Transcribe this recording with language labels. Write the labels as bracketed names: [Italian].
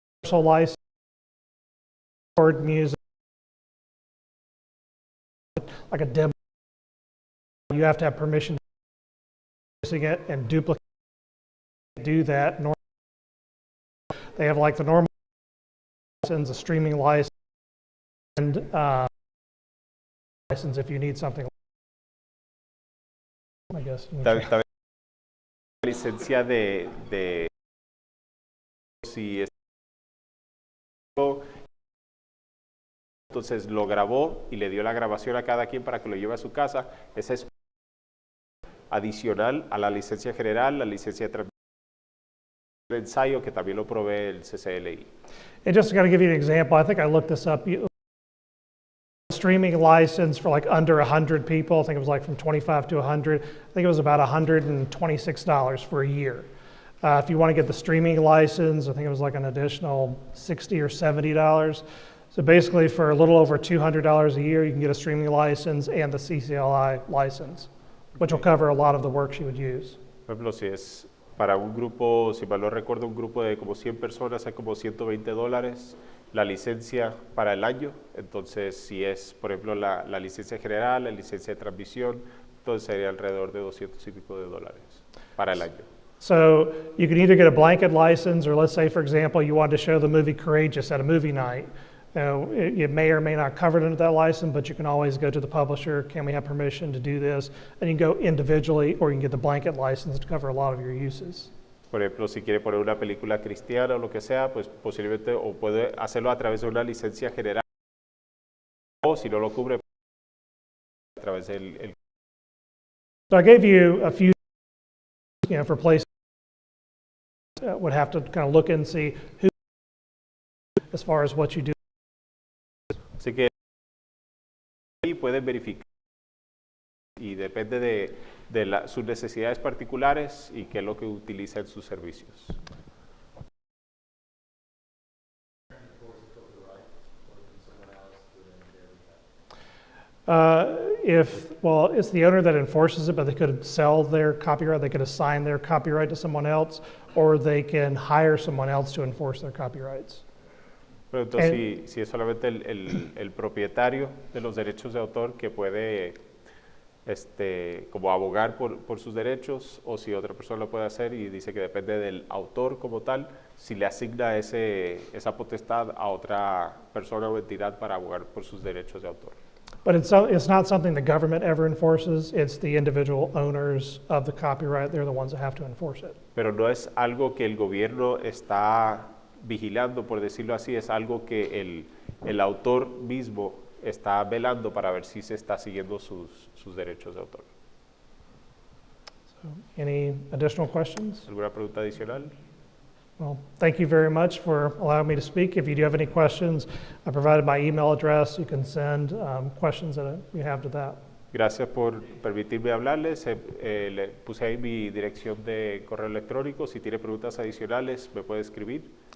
[English] license or music, like a demo, you have to have permission to use it and duplicate. Do that. They have like the normal license, a streaming license, and license if you need something. I guess. [Spanish] También licencia de si es entonces lo grabó y le dio la grabación a cada quien para que lo lleve a su casa. Esa es adicional a la licencia general, la licencia de transmisión de ensayo que también lo provee el CCLI. [English] And just to give you an example, I think I looked this up. Streaming license for like under 100 people, I think it was like from 25 to 100. I think it was about $126 for a year. If you want to get the streaming license, I think it was like an additional $60 or $70. So basically for a little over $200 a year, you can get a streaming license and the CCLI license, which will cover a lot of the work she would use. [Spanish] Por ejemplo, si es para un grupo, si mal no recuerdo, un grupo de como 100 personas, es como $120 la licencia para el año. Entonces, si es, por ejemplo, la licencia general, la licencia de transmisión, entonces sería alrededor de $200 y pico para el año. [English] So you can either get a blanket license, or let's say, for example, you wanted to show the movie Courageous at a movie night. It may or may not cover it under that license, but you can always go to the publisher, can we have permission to do this? And you can go individually, or you can get the blanket license to cover a lot of your uses. [Spanish] Por ejemplo, si quiere poner una película cristiana o lo que sea, pues posiblemente o puede hacerlo a través de una licencia general, o si no lo cubre, a través del... [English] So I gave you a few, for places would have to kind of look and see who, as far as what you do. [Spanish] Así que ahí pueden verificar y depende de sus necesidades particulares y qué es lo que utiliza en sus servicios. [English] well, it's the owner that enforces it, but they could sell their copyright, they could assign their copyright to someone else, or they can hire someone else to enforce their copyrights. [Spanish] Pero entonces, si es solamente el propietario de los derechos de autor que puede como abogar por sus derechos, o si otra persona lo puede hacer, y dice que depende del autor como tal, si le asigna esa potestad a otra persona o entidad para abogar por sus derechos de autor. [English] But it's not something the government ever enforces. It's the individual owners of the copyright. They're the ones that have to enforce it. [Spanish] Pero no es algo que el gobierno está vigilando, por decirlo así, es algo que el autor mismo está velando para ver si se está siguiendo sus derechos de autor. [English] So, any additional questions? [Spanish] ¿Alguna pregunta adicional? [English] Well, thank you very much for allowing me to speak. If you do have any questions, I provided my email address. You can send questions that you have to that. [Spanish] Gracias por permitirme hablarles. Le puse ahí mi dirección de correo electrónico. Si tiene preguntas adicionales, me puede escribir.